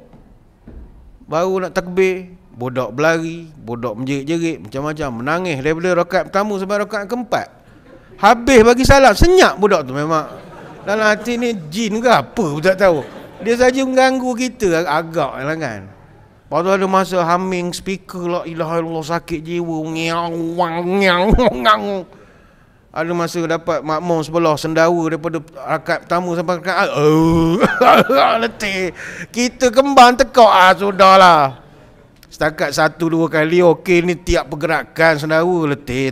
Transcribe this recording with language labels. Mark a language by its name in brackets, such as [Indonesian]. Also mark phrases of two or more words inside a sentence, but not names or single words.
[Malay] Baru nak takbir, budak berlari, budak menjerit-jerit, macam-macam, menangis daripada rakaat pertama sampai rakaat keempat. Habis bagi salam, senyap budak tu memang. Dalam hati ni jin ke apa pun tak tahu. Dia saja mengganggu kita agak lah kan. Lepas tu ada masa [English] humming speaker, [Arabic] la ilaha illallah, [Malay] sakit jiwa, ngang. Ada masa dapat makmum sebelah sendawa daripada rakaat pertama sampai rakaat letih. Kita kembang tekak, sudahlah. Setakat 1-2 kali okey ni, tiap pergerakan sendawa letih.